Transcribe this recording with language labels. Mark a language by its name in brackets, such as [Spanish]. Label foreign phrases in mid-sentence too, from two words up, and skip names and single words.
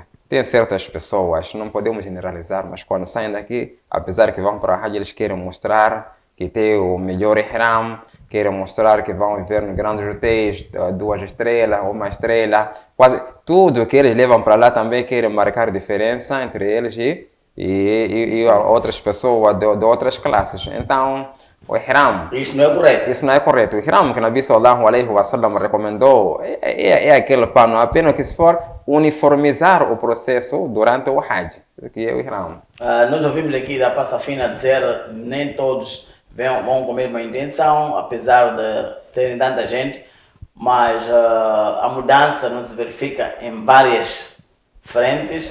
[Portuguese] Tem certas pessoas, não podemos generalizar, mas quando saem daqui, apesar que vão para a rádio, eles querem mostrar que tem o melhor ihram, querem mostrar que vão viver em grandes hotéis, 2 estrelas, 1 estrela, quase tudo que eles levam para lá também querem marcar diferença entre eles e outras pessoas de outras classes. Então, o ihram... Isso não é correto. Isso não é correto. O ihram que o Nabi [Arabic] صلى الله عليه وسلم [Portuguese] recomendou é aquele pano, apenas que se for uniformizar o processo durante o Hajj, que é o ihram. Nós ouvimos aqui da Passafina dizer nem todos vão com a mesma intenção, apesar de terem tanta gente, mas a mudança não se verifica em várias frentes.